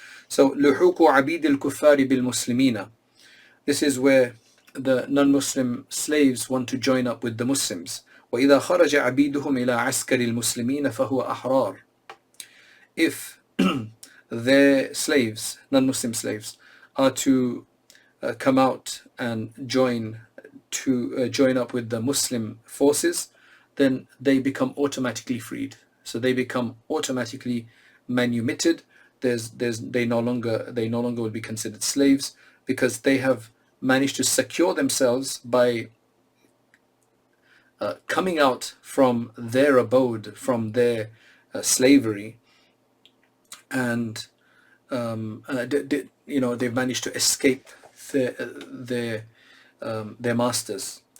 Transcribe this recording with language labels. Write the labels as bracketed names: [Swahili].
[Arabic] So لحوق عبيد الكفار بالمسلمين. [English] This is where the non-Muslim slaves want to join up with the Muslims. [Arabic] وإذا خرج عبيدهم إلى عسكر المسلمين فهو أحرار. [English] If their slaves, non-Muslim slaves, are to come out and join up with the Muslim forces, then they become automatically freed. So they become automatically manumitted. They no longer will be considered slaves, because they have managed to secure themselves by coming out from their abode, from their slavery, and they've managed to escape their masters.